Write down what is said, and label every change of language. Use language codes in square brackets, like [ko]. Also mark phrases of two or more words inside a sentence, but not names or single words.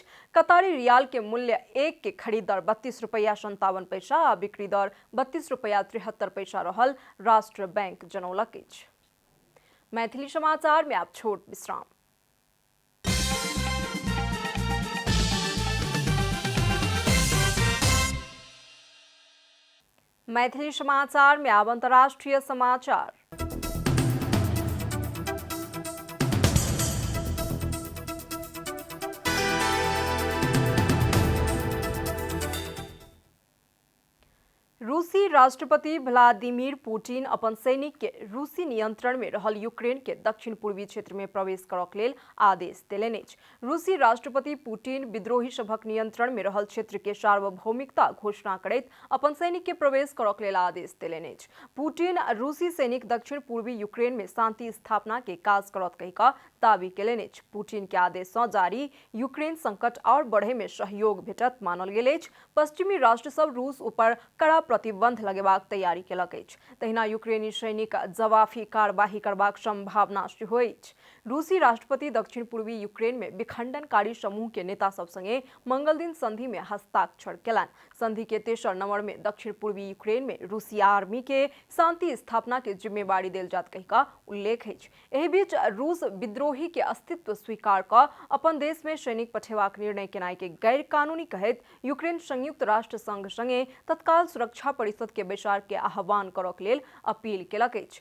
[mai] कतारी रियाल के मूल्य 1 के खरीद दर 32 रुपया 57 पैसा आ बिक्री दर 32 रुपया 73 पैसा रहल राष्ट्र बैंक जनौलक अछि। मैथिली समाचार में आप छोट विश्राम। मैथिली समाचार में अब अंतर्राष्ट्रीय समाचार। रूसी राष्ट्रपति व्लादिमीर पुतिन अपन सैनिक के रूसी नियंत्रण में रहल यूक्रेन के दक्षिण पूर्वी क्षेत्र में प्रवेश करक लेल आदेश देलनि अछि। रूसी राष्ट्रपति पुतिन विद्रोही सभक नियंत्रण में रहल क्षेत्र के सार्वभौमिकता घोषणा करैत अपन सैनिक के प्रवेश करक लेल आदेश देलनि अछि। पुतिन रूसी सैनिक दक्षिण पूर्वी यूक्रेन में शांति स्थापना के काज करत कहि कऽ दावी केलनि अछि। पुतिन के आदेश सँ जारी यूक्रेन संकट और बढ़े में सहयोग भेटत मानल गेल अछि। पश्चिमी राष्ट्र सब रूस ऊपर कड़ा प्रतिबंध लगेबाक तैयारी केलक अछि। तहिना यूक्रेनी सैनिक जवाफी कार्रवाई करबाक संभावना सेहो अछि। रूसी राष्ट्रपति दक्षिण पूर्वी यूक्रेन में विखंडनकारी समूह के नेता सब संगे मंगल दिन संधि में हस्ताक्षर केलनि। संधि के तेसर नंबर में दक्षिण पूर्वी यूक्रेन में रूसी आर्मी के शांति स्थापना के जिम्मेवारी देल जात कहि कऽ उल्लेख अछि। एहि बीच रूस विद्रोही के अस्तित्व स्वीकार कऽ अपन देश में सैनिक पठेबाक निर्णय केनाई के गैर कानूनी कहैत यूक्रेन संयुक्त राष्ट्र संघ संगे तत्काल सुरक्षा परिषद के बैसार के आह्वान करक लेल अपील केलक अछि।